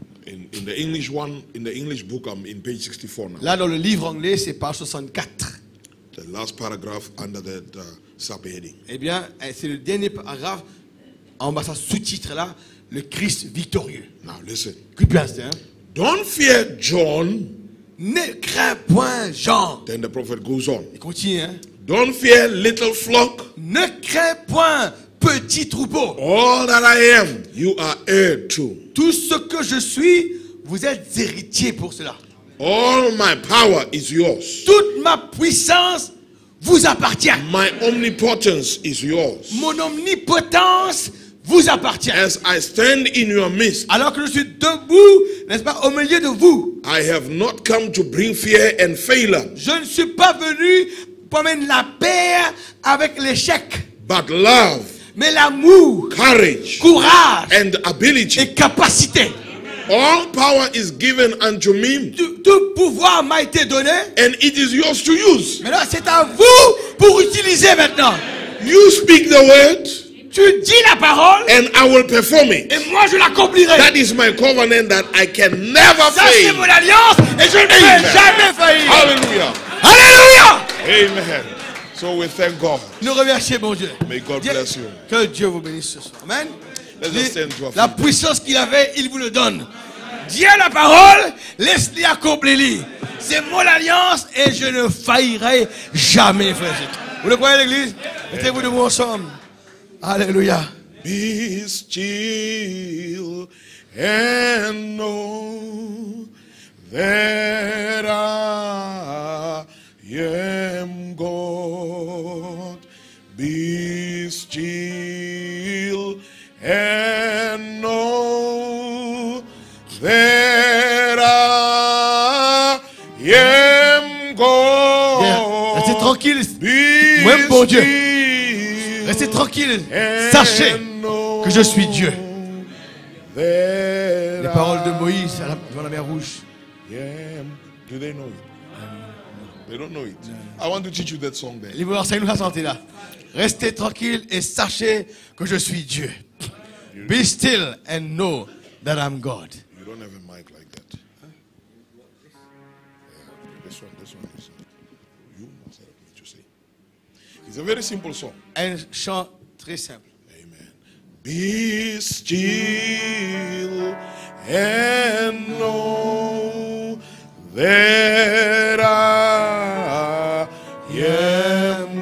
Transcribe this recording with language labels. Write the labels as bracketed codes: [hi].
[en] in the English one, in the English book, I'm in page 64 now. [fr] Là, dans le livre anglais, c'est page 64. [en] The last paragraph under that subheading. [fr] Eh bien, c'est le dernier paragraphe, en bas, ça sous-titre là, le Christ victorieux. [en] Now listen. [fr] Écoute bien, hein? [en] Don't fear John. [fr] Ne crains point, Jean. [en] Then the prophet goes on. [fr] Il continue, hein? [en] Don't fear little flock. [fr] Ne crains point, petit troupeau. [en] All that I am, you are heir to. [fr] Tout ce que je suis, vous êtes héritiers pour cela. [en] All my power is yours. [fr] Toute ma puissance vous appartient. [en] My omnipotence is yours. [fr] Mon omnipotence vous appartient. [en] As I stand in your midst, [fr] Alors que je suis debout, n'est-ce pas, au milieu de vous, [en] I have not come to bring fear and failure, [fr] je ne suis pas venu pour mettre la paix avec l'échec, [en] but love, [fr] mais l'amour, [en] courage, [fr] courage [en] and ability. [fr] et capacité. [en] All power is given unto me, [fr] Tout pouvoir m'a été donné. [en] and it is yours to use. [fr] Maintenant, c'est à vous pour utiliser maintenant. [en] You speak the word, [fr] Tu dis la parole [en] and I will perform it. [fr] et moi je l'accomplirai. [en] That is my covenant that I can never [fr] Ça c'est [en] fail. [fr] mon alliance et je ne vais jamais faillir. [en] Hallelujah. [fr] Alléluia. [en] Amen. So we thank God. [fr] Nous remercions mon Dieu. [en] May God bless you. [fr] Que Dieu vous bénisse ce soir. [en] Amen. Let's just stand to our [fr] La [en] feet. [fr] puissance qu'il avait, il vous le donne. Dieu la parole, laisse-les accomplir. C'est mon alliance et je ne faillirai jamais, frère. Vous le croyez l'église? Mettez-vous debout ensemble. Alléluia. [en] Be still and know that I am God. Be still and know that I am God. [fr] Restez tranquille. [en] Be [fr] Même bon Dieu. [en] still [fr] Restez tranquille. Sachez que je suis Dieu. Les paroles de Moïse devant la mer Rouge. [en] Do they know it? They don't know it. I want to teach you that song there. [fr] Il vous enseigne la santé là. Restez tranquille et sachez que je suis Dieu. [en] Be still and know that I'm God. You don't have a mic like that. Yeah, this one. You must help me to say. It's a very simple song. [fr] Un chant très simple. [en] Amen. Be still and know that I am